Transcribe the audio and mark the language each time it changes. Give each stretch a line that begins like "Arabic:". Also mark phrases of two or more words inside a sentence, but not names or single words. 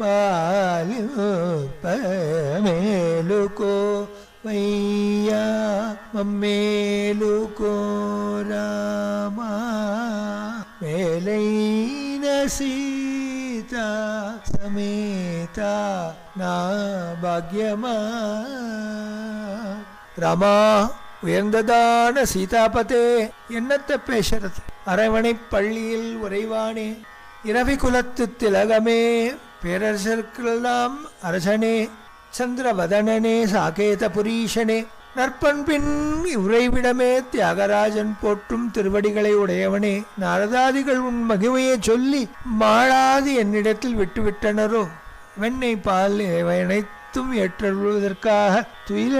Telugu: పాలిపమేలుకో వయ్యా మమ్మేలుకో రామా మేలైన సీత సమేత నా భాగ్యమా
Tamil: ராமா உயர்ந்ததான சீதாபதே என்னத்த பேசுறது அரவணை பள்ளியில் உறைவானே இரவி குலத்து திலகமே பேரரசர்க்கெல்லாம் அரசனே சந்திரவதனனே சாகேத புரீஷனே நற்பண்பின் உறைவிடமே தியாகராஜன் போற்றும் திருவடிகளை உடையவனே நாரதாதிகள் உன் மகிமையை சொல்லி மாளாது என்னிடத்தில் விட்டுவிட்டனரோ வெண்ணை பால் அனைத்தும் ஏற்றொழுவதற்காக துயிலெழ